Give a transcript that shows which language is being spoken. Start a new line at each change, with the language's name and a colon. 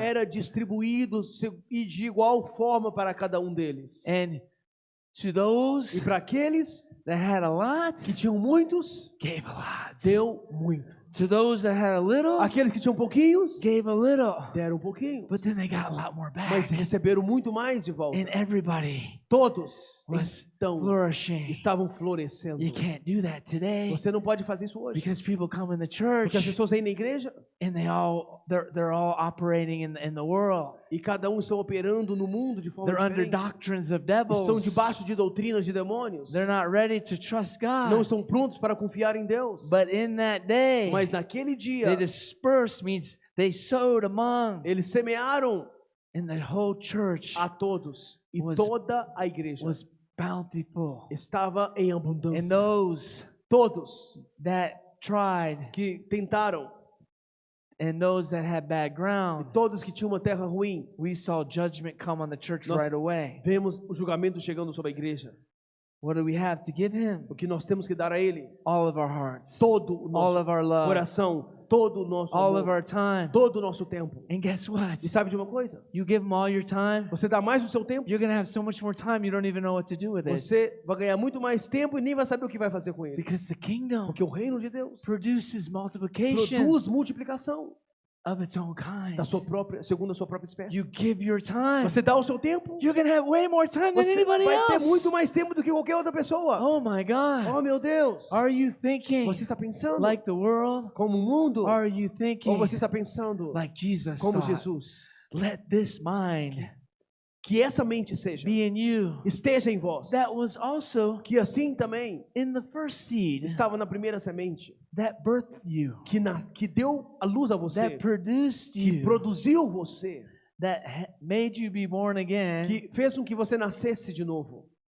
Portuguese: era distribuído e de igual forma para cada um deles.
English: And to
Portuguese: E
English: those
Portuguese: para aqueles
English: that had a lot,
Portuguese: que tinham muitos,
English: gave a lot.
Portuguese: deu muito.
English: To those that had a little,
Portuguese: Aqueles que tinham pouquinhos,
English: gave a little.
Portuguese: deram pouquinho.
English: But then they got a lot more back.
Portuguese: Mas receberam muito mais de volta.
English: And everybody
Portuguese: Todos,
English: was
Portuguese: então,
English: flourishing.
Portuguese: estavam florescendo.
English: You can't do that today
Portuguese: Você não pode fazer isso hoje.
English: because people come in the
Portuguese: Porque as
English: church
Portuguese: pessoas vêm na igreja
English: and they're all operating in the world.
Portuguese: e cada um estão operando no mundo de forma
English: They're under
Portuguese: diferente.
English: doctrines of
Portuguese: Estão
English: devils.
Portuguese: debaixo de doutrinas de demônios.
English: They're not ready to trust
Portuguese: Não
English: God.
Portuguese: estão prontos para confiar em Deus.
English: But in that day,
Portuguese: Mas naquele dia,
English: they dispersed, means they sowed among,
Portuguese: eles semearam
English: and the whole church
Portuguese: a todos. E
English: Was-
Portuguese: toda a igreja
English: was bountiful.
Portuguese: estava em
English: And
Portuguese: abundância.
English: those
Portuguese: Todos
English: that tried
Portuguese: que tentaram,
English: and those that had bad ground,
Portuguese: todos que tinham uma terra ruim,
English: we saw judgment come on the church
Portuguese: Nós-
English: right away.
Portuguese: vemos o julgamento chegando sobre a igreja.
English: What do we have to give him?
Portuguese: O que nós temos que dar a Ele?
English: All of our hearts,
Portuguese: Todo o
English: all
Portuguese: nosso
English: of our love,
Portuguese: coração, todo o nosso
English: all of
Portuguese: amor,
English: our time.
Portuguese: todo o nosso tempo.
English: And guess what?
Portuguese: E sabe de uma coisa?
English: You give him all your time,
Portuguese: Você dá mais do seu tempo,
English: you're going to have so much more time you don't even know what to do with it.
Portuguese: você vai ganhar muito mais tempo e nem vai saber o que vai fazer com ele.
English: Because the kingdom
Portuguese: Porque o reino de Deus
English: produces multiplication.
Portuguese: produz multiplicação.
English: of its own kind.
Portuguese: segundo a sua própria espécie.
English: You give your time.
Portuguese: Você dá o seu tempo,
English: You're going to have way more time than
Portuguese: você
English: anybody
Portuguese: vai ter muito
English: else.
Portuguese: mais tempo do que qualquer outra pessoa.
English: Oh my God.
Portuguese: Oh, meu Deus.
English: Are you thinking
Portuguese: Você está pensando
English: like the world?
Portuguese: como o mundo?
English: Are you
Portuguese: Ou
English: thinking
Portuguese: você está pensando
English: like Jesus
Portuguese: como
English: thought?
Portuguese: Jesus?
English: Let this mind
Portuguese: Que essa mente
English: be in you
Portuguese: esteja em vós.
English: that was also
Portuguese: Que assim também
English: in the first seed
Portuguese: estava na primeira semente.
English: that birthed you,
Portuguese: Que deu a luz a você.
English: that produced
Portuguese: Que
English: you,
Portuguese: produziu você.
English: that made you be born again,
Portuguese: Que fez com que você nascesse de novo.